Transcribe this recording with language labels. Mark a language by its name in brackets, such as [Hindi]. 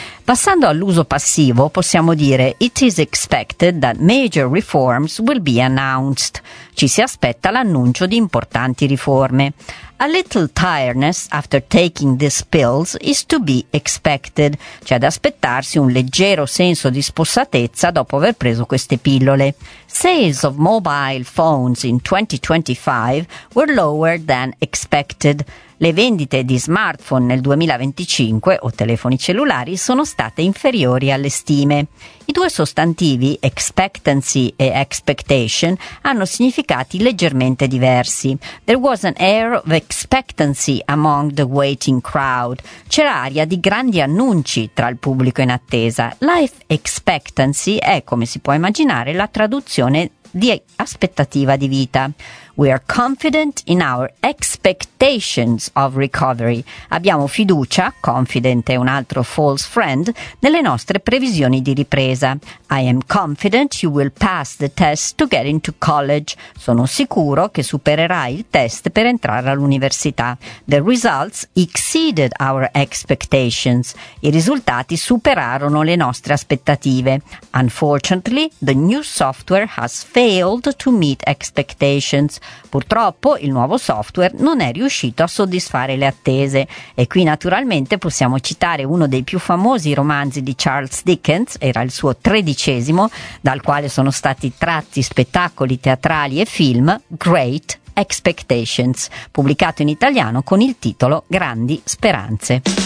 [Italian] Passando all'uso passivo, possiamo dire [English] it is expected that major reforms will be announced. [Italian] Ci si aspetta l'annuncio di importanti riforme. [English] A little tiredness after taking these pills is to be expected. [Italian] Cioè ad aspettarsi un leggero senso di spossatezza dopo aver preso queste pillole. [English] Sales of mobile phones in 2025 were lower than expected. [Italian] Le vendite di smartphone nel 2025 o telefoni cellulari sono state inferiori alle stime. I due sostantivi, expectancy e expectation, hanno significati leggermente diversi. [English] There was an air of expectancy among the waiting crowd. [Italian] C'era aria di grandi annunci tra il pubblico in attesa. Life expectancy è, come si può immaginare, la traduzione di aspettativa di vita. [English] We are confident in our expectations of recovery. [Italian] Abbiamo fiducia, confident è un altro false friend, nelle nostre previsioni di ripresa. [English] I am confident you will pass the test to get into college. [Italian] Sono sicuro che supererai il test per entrare all'università. [English] The results exceeded our expectations. [Italian] I risultati superarono le nostre aspettative. [English] Unfortunately, the new software has failed to meet expectations. [Italian] Purtroppo il nuovo software non è riuscito a soddisfare le attese. E qui naturalmente possiamo citare uno dei più famosi romanzi di Charles Dickens, era il suo 13°, dal quale sono stati tratti spettacoli teatrali e film, Great Expectations, pubblicato in italiano con il titolo Grandi Speranze.